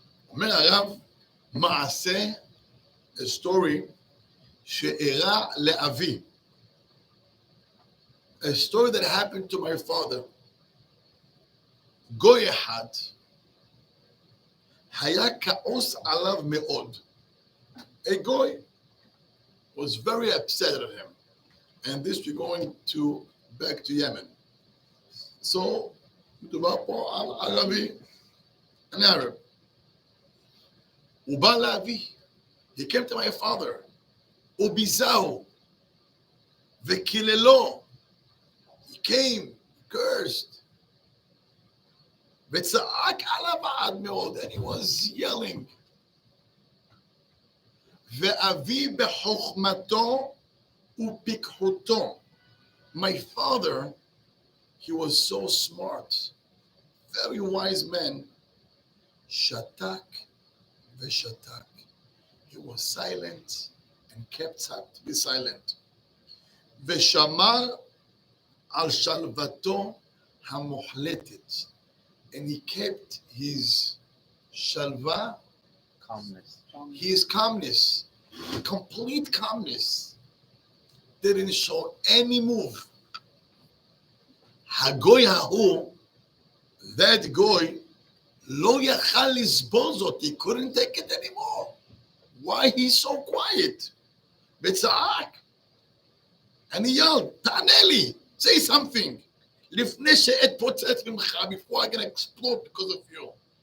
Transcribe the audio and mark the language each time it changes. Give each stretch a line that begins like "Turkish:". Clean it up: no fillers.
Hebrew: אומר הרב, מעשה,
English: a story,
Hebrew: שאירע לאבי.
English: A story that happened to my father.
Hebrew: גוי אחד, היה כעוס עליו מאוד.
English: A goy was very upset at him. And this we're going to back to Yemen.
Hebrew: So, מדובר פה על ערבי,
English: an Arab.
Hebrew: הוא בא לאבי.
English: He came to my father.
Hebrew: הוא ביזהו. וקיללו.
English: He came, cursed.
Hebrew: וצעק עליו עד מאוד.
English: And he was yelling.
Hebrew: ואבי בחוכמתו ופיקחותו.
English: My father, he was so smart, very wise man.
Hebrew: שתק ושתק.
English: He was silent and kept to be silent.
Hebrew: ושמר על שלוותו המוחלטת.
English: And he kept his shalva, his calmness, complete calmness. Didn't show any move.
Hebrew: הגוי ההוא,
English: that goy,
Hebrew: לא יכל לסבול זאת.
English: He couldn't take it anymore. Why he's so quiet?
Hebrew: וצעק.
English: And he yelled,
Hebrew: תענה לי,
English: Say something.
Hebrew: לפני שעת פוצץ ממך,
English: before I'm gonna explode because of you.